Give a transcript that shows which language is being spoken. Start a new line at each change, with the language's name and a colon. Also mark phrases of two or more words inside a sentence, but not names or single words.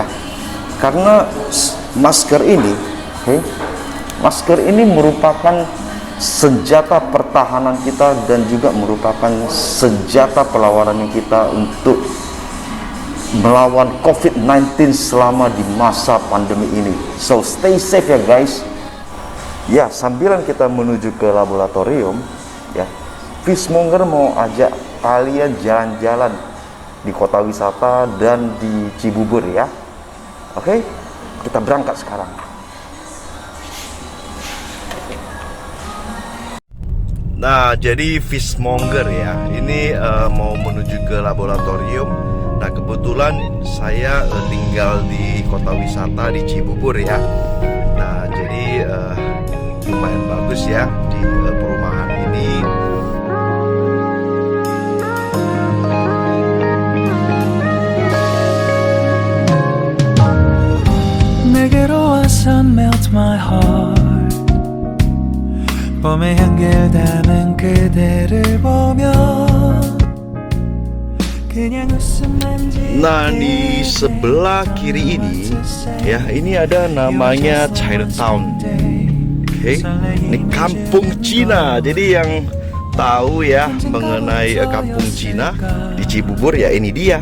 Indonesian: Karena masker ini merupakan senjata pertahanan kita dan juga merupakan senjata perlawanan kita untuk melawan COVID-19 selama di masa pandemi ini.
English: So stay safe ya guys.
Indonesian: Ya, sambilan kita menuju ke laboratorium ya, Fishmonger mau ajak kalian jalan-jalan di kota wisata dan di Cibubur ya. Oke, kita berangkat sekarang. Nah, jadi Fishmonger ya, ini mau menuju ke laboratorium. Nah, kebetulan saya tinggal di kota wisata di Cibubur ya. Nah, jadi lumayan bagus ya di perumahan ini.
Korean: 내게로 와서
English: melt my heart.
Korean: 봄의 향기를 담은 그대를 보며
Indonesian: Nah, di sebelah kiri ini ya, ini ada namanya Chinatown. Oke, ini kampung Cina. Jadi yang tahu ya mengenai kampung Cina di Cibubur ya, ini dia.